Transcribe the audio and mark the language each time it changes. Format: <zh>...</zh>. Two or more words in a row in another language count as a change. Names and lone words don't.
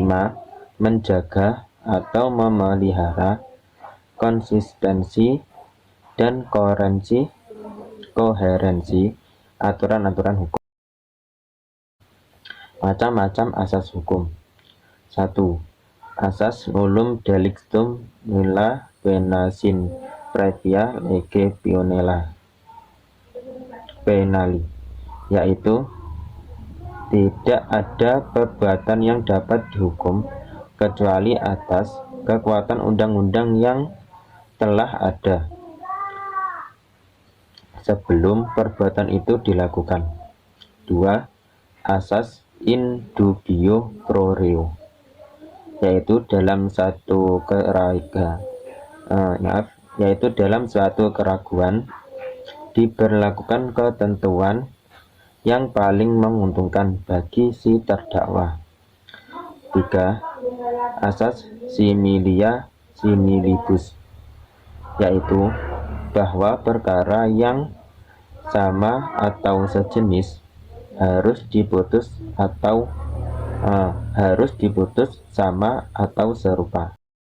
<id>Menjaga atau memelihara konsistensi dan koherensi aturan-aturan hukum. Macam-macam asas hukum.</id> <la>1. Asas nullum delictum nulla pena sine praevia lege penali,</la> <id>yaitu tidak ada perbuatan yang dapat dihukum kecuali atas kekuatan undang-undang yang telah ada sebelum perbuatan itu dilakukan. 2. Asas</id> <la>in dubio pro reo,</la> <id>yaitu dalam suatu keraguan diberlakukan ketentuan yang paling menguntungkan bagi si terdakwa. 3.</id> <la>Asas similia similibus,</la> <id>yaitu bahwa perkara yang sama atau sejenis harus diputus sama atau serupa.</id>